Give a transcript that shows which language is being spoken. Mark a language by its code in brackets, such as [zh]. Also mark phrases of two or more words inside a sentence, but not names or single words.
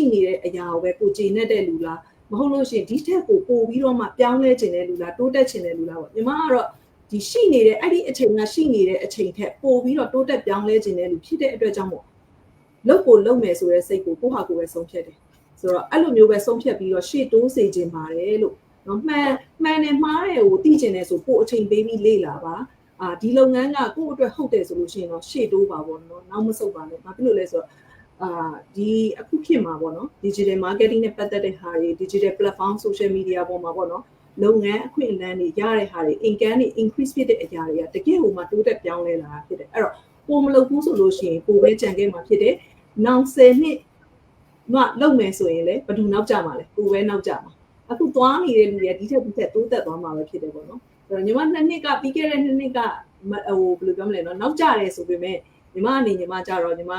[my] နေတဲ့အရာကိုပဲကိုကြည်နေတဲ့လူလားမဟုတ်လို့ရှိရင်ဒီထက်ကိုပို့ပြီးတော့မှပြောင်းလဲခြင်းတဲ့လူလားတိုးတက်ခြင်းတဲ့လူလားပေါ့ညီမကတော့ဒီရှိနေတဲ့အဲ့ဒီအချိန်ကရှိနေတဲ့အချိန်ထက်ပို့ပြီးတော့တိုးတက်ပြောင်းလဲခြင်းတဲ့လူဖြစ်တဲ့အတွက်ကြောင့်မို့လုပ်ကိုလုပ်မယ်ဆိုတဲ့စိတ်ကိုကိုဟာကိုပဲဆုံးဖြတ်တယ်ဆိုတော့အဲ့လိုမျိုးပဲဆုံးဖြတ်ပြီးတော့ရှေ့တိုးစေခြင်းပါတယ်လို့နော်မှန်တယ်မှားတယ်ကိုသိကျင်တယ်ဆိုပို့အချိန်ပေးပြီးလေ့လာပါဒီလုပ်င န်းကကိုယ့်အတွက်ဟုတ်တယ်ဆိုလို့ရှိရင်တော့ရှေ့တိုးပါပေါ့နော်နောက်မဆုတ်ပါနဲ့ဘာဖြစ်လို့လဲဆိုတော့ဒီအခုဖြစ်မှာပေါ့နော် [en] digital marketing [my] နဲ့ပတ်သက်တဲ့ဟာတွေ [en] digital platform social media [my] ပေါ်မှာပေါ့နော်လုပ်ငန်းအခွင့်အလမ်းတွေရတဲ့ဟာတွေ income တွေ increase ဖြစ်တဲ့အရာတွေကတကယ်ဟိုမှာတိုးတက်ပြောင်းလဲလာတာဖြစ်တယ်အဲ့တော့ကိုမလုပ်ဘူးဆိုလို့ရှိရင်ကိုပဲကြံခဲ့မှာဖြစ် တယ်နောက်10နှစ်မှလုပ်မယ်ဆိုရင်လည်းဘယ်သူနောက်ကျမှာလဲကိုပဲနောက်ကျမှာအခုသွားနေတဲ့လူတွေဒီထက်တိုးတက်သွားမှာပဲဖြစ်တယ်ပေါ့နော်အဲ့တော့ညီမ2နှစ်ကပြီးခဲ့တဲ့2နှစ်ကဟိုဘယ်လိုပြောမလဲနော်နောက်ကျတယ်ဆိုပေမဲ့ညီမအနေညီမကြတော့ညီမ